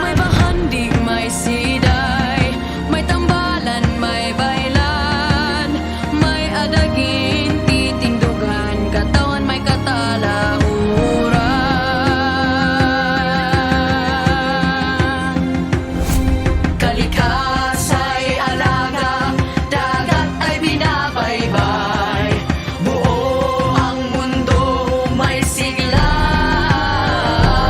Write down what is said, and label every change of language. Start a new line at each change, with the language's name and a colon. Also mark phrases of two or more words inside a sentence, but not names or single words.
Hiligaynon: May bahandig, may siday, may tambalan, may bailan, may adagin, titindugan, katawan may katalauran.
Filipino: Kalikasa'y alaga, dagat ay binabaybay, buo ang mundo may sigla.